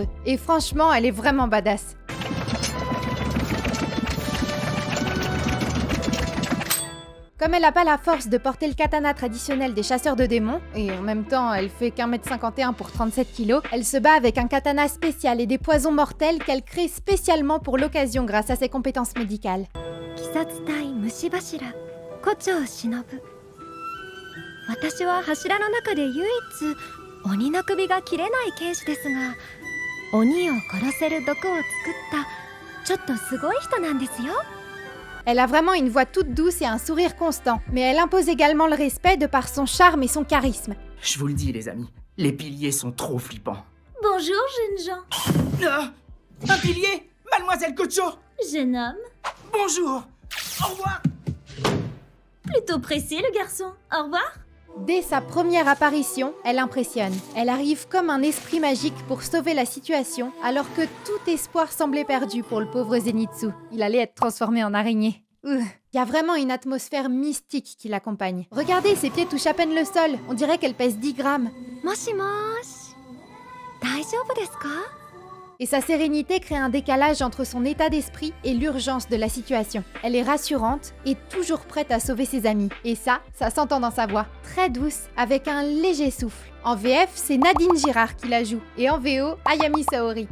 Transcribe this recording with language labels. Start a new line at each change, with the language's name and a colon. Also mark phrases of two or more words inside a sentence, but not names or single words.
French: Et franchement, elle est vraiment badass. Comme elle n'a pas la force de porter le katana traditionnel des chasseurs de démons, et en même temps elle fait qu'1m51 pour 37 kg, elle se bat avec un katana spécial et des poisons mortels qu'elle crée spécialement pour l'occasion grâce à ses compétences médicales.
Japanese: 鬼殺隊虫柱胡蝶忍私は柱の中で唯一鬼の首が切れない刑事ですが鬼を殺せる毒を作ったちょっとすごい人なんですよ。
French: Elle a vraiment une voix toute douce et un sourire constant, mais elle impose également le respect de par son charme et son charisme. Je vous le dis, les amis, les piliers sont trop flippants. Bonjour, jeunes gens. Ah, un pilier, Mademoiselle Kocho. Jeune homme. Bonjour. Au revoir. Plutôt pressé, le garçon. Au revoir. Dès sa première apparition, elle impressionne. Elle arrive comme un esprit magique pour sauver la situation, alors que tout espoir semblait perdu pour le pauvre Zenitsu. Il allait être transformé en araignée. Il y a vraiment une atmosphère mystique qui l'accompagne. Regardez, ses pieds touchent à peine le sol. On dirait qu'elle pèse 10 grammes.
Japanese: もしもし. 大丈夫ですか?
French: Et sa sérénité crée un décalage entre son état d'esprit et l'urgence de la situation. Elle est rassurante et toujours prête à sauver ses amis. Et ça s'entend dans sa voix, très douce, avec un léger souffle. En VF, c'est Nadine Girard qui la joue, et en VO, Ayami Saori.